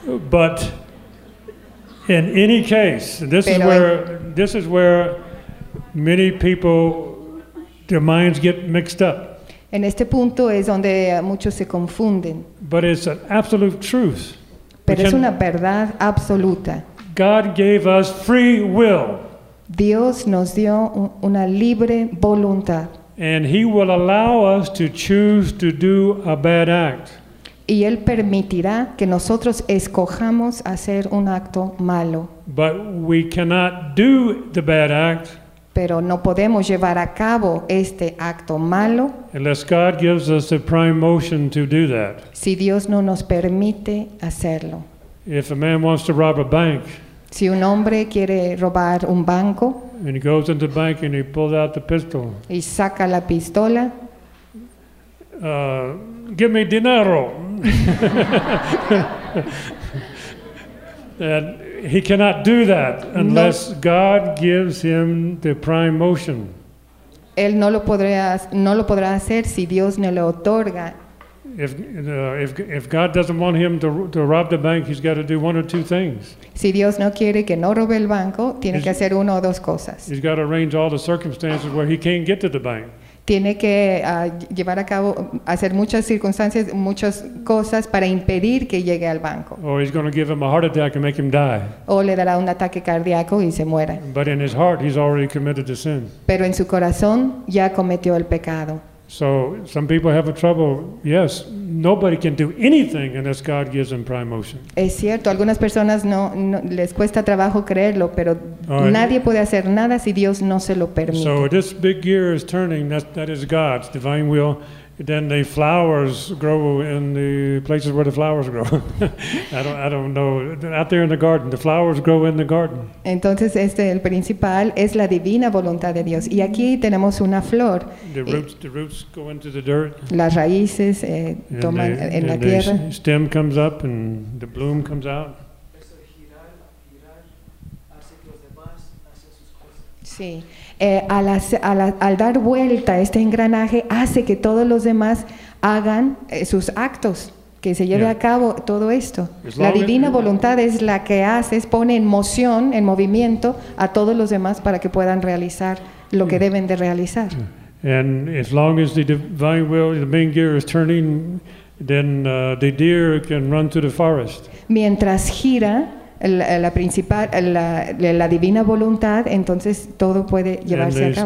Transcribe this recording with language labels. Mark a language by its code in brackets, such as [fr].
[en] But in any case, this is where many people, their minds get mixed up. [es] En este punto es donde muchos se confunden. [en] But it's an absolute truth. [es] Pero es una verdad absoluta. [en] God gave us free will. [es] Dios nos dio una libre voluntad. [en] And he will allow us to choose to do a bad act. [es] Y él permitirá que nosotros escojamos hacer un acto malo. [en] But we cannot do the bad act. [es] Pero no podemos llevar a cabo este acto malo. [en] Unless God gives us a prime motion to do that. [es] Si Dios no nos permite hacerlo. [en] If a man wants to rob a bank, [es] si un hombre quiere robar un banco, [en] and he goes into the bank and he pulls out the pistol, [es] y saca la pistola, [en] give me dinero. And he cannot do that unless no. God gives him the prime motion. [es] Él no lo podrá hacer si Dios no le otorga. [en] If God doesn't want him to rob the bank, he's got to do one or two things. [es] Si Dios no quiere que no robe el banco, tiene que hacer una o dos cosas. [en] He's got to arrange all the circumstances where he can't get to the bank. [es] tiene que llevar a cabo, hacer muchas circunstancias, muchas cosas para impedir que llegue al banco. [en] Or he's going to give him a heart attack and make him die. [es] O le dará un ataque cardíaco y se muera. [en] But in his heart, he's already committed to sin. [es] Pero en su corazón ya cometió el pecado. [en] So some people have a trouble. Yes, nobody can do anything unless God gives them prime motion. [es] Es cierto, algunas personas no les cuesta trabajo creerlo, pero right. Nadie puede hacer nada si Dios no se lo permite. [en] So this big gear is turning. That is God's divine will. Then the flowers grow in the places where the flowers grow. I don't know. Out there in the garden, the flowers grow in the garden. [es] Entonces el principal es la divina voluntad de Dios. Y aquí tenemos una flor. [en] The roots go into the dirt. [es] Las raíces toman en la tierra. [en] And the stem comes up and the bloom comes out. [es] Sí. Al dar vuelta este engranaje hace que todos los demás hagan sus actos, que se lleve a cabo todo esto. La divina voluntad es la que hace, pone en moción, en movimiento a todos los demás para que puedan realizar lo que deben de realizar. [en] And as long as the divine will, the main gear is turning, then the deer can run to the forest. [es] Mientras gira la principal, la divina voluntad, entonces todo puede llevarse a cabo.